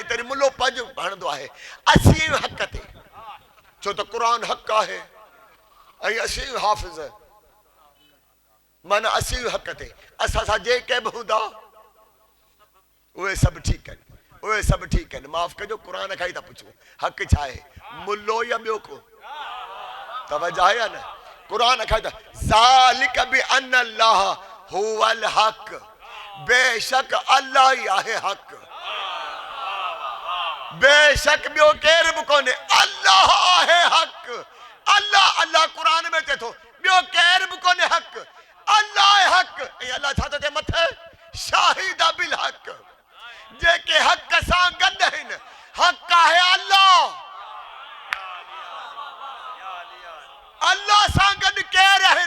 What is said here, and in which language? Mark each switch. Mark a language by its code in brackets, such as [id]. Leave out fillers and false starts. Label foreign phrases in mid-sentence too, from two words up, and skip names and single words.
[sd] तेरी मुलो पज भणंदो आहे असीं हक़ ते, छो त क़ुरान हक़ आहे ऐं असीं हाफ़िज़, माना असीं हक़ ते। असां सां जेके बि हूंदा उहे सभु ठीकु आहिनि, उहे सभु ठीकु आहिनि। माफ़ कजो, क़ुरान खां ई था पुछूं हक़ छा आहे, मुल्लो या ॿियो को? तवजह आहे या न? क़ुरान खां था [ar] ذلك بأن الله هو الحق, [sd] बेशक अल्लाह ई आहे हक़, बेशक ॿियो केर बि कोन्हे, अल्लाह आहे हक़। अल्लाह अल्लाह क़ुरान में चए थो ॿियो केर बि कोन्हे हक़, अल्लाह आहे हक़। ऐं अल्लाह छा थो चए मथे, [ar] شاهد بالحق, [sd] जेके हक़ सां गॾु आहिनि, हक़ आहे अल्लाह। अल्लाह सां गॾु केर आहिनि?